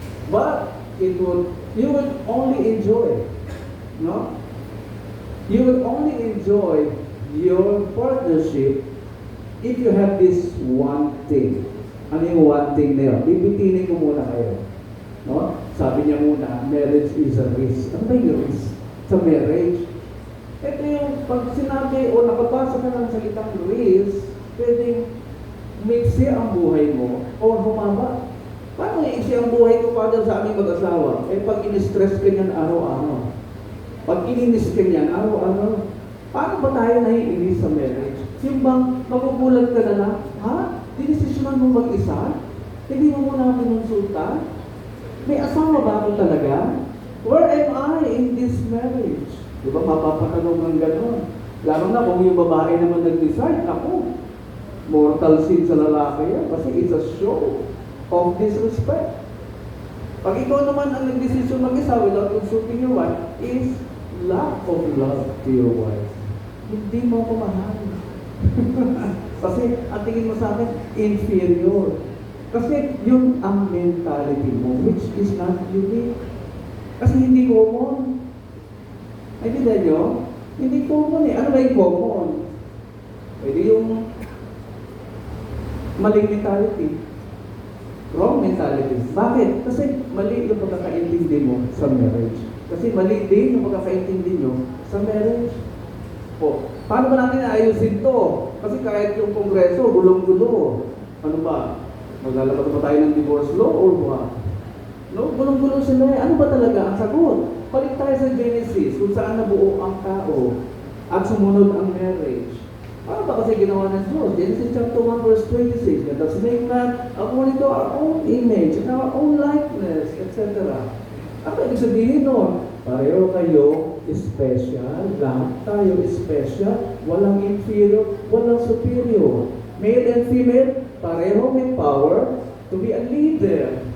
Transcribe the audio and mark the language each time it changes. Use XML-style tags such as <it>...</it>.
<en>But you will only enjoy, no? You will only enjoy your partnership if you have this one thing.</en> <tl>Ano yung one thing na yun? Bibitinin ko muna kayo. No? Sabi niya muna, marriage is a risk. Ano ba yung risk sa marriage? Ito yung pag sinabi o nakapasa ka ng salitang risk, pwedeng mixi ang buhay mo o humaba. Paano i-iksi ang buhay ko para sa aming mag-asawa? Eh pag in-stress ka niyan araw-araw. Pag ininis ka niyan araw-araw. Paano ba tayo naiinis sa marriage? Yung bang magugulat ka na lang, ha? Dinesisyonan mo mag-isa? Hindi mo muna pinonsulta? May asawa ba ako talaga?</tl> <en>Where am I in this marriage?</en> <tl>Di ba mapapatanong ng gano'n? Lalo na kung yung babae naman nag-decide, ako, mortal sin sa lalaki yan kasi</tl> <en>it's a show of disrespect.</en> <tl>Pag ikaw naman ang nag-desisyon mag-isa</tl> <en>without consulting your wife is lack of love to your wife.</en> <tl>Hindi mo ko mahal. Kasi ang tingin mo sa akin, inferior. Kasi yun ang mentality mo,</tl> <en>which is not unique.</en> <tl>Kasi hindi common. Ay, hindi nyo? Hindi common eh. Ano ba yung common? Pwede yung maling mentality.</tl> <en>Wrong mentality.</en> <tl>Bakit? Kasi mali yung pagkakaintindi mo sa marriage. Kasi mali din yung pagkakaintindi nyo sa marriage. O, paano ba natin ayusin to? Kasi kahit yung kongreso, gulong-gulo. Ano ba? Maglalabas ba tayo ng</tl> <en>divorce law or what?</en> <tl>No? Gulong-gulo sila eh. Ano ba talaga ang sagot? Balik tayo sa Genesis, kung saan nabuo ang tao at sumunod ang marriage. Ano ba kasi ginawa ng Diyos?</tl> <en>Genesis chapter 1 verse 26. Let us make man according to our own image and our own likeness, etc.</en> <tl>Ano ibig sabihin nun? Pareho kayo special, lahat tayo special, walang inferior, walang superior.</tl> <en>Male and female,</en> <tl>pareho may</tl> <en>power to be a leader.</en>